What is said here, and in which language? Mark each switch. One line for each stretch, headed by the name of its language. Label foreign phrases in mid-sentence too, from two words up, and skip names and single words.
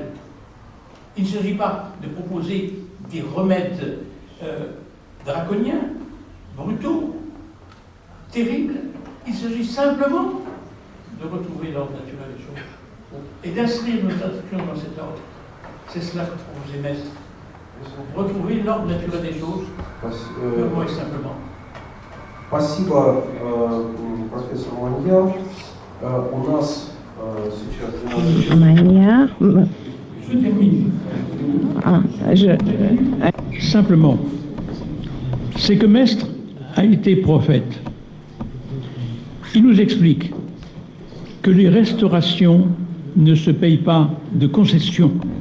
French: Il ne s'agit pas de proposer des remèdes draconiens, brutaux, terribles. Il s'agit simplement de retrouver l'ordre naturel des choses et d'inscrire nos actions dans cet ordre. C'est cela que proposait Mestre. Retrouver l'ordre naturel des choses, purement et simplement.
Russian: Спасибо, профессор Маньяр. У нас сейчас...
French: Manière. Je termine. Ah, Simplement, c'est que Mestre a été prophète. Il nous explique que les restaurations ne se payent pas de concessions.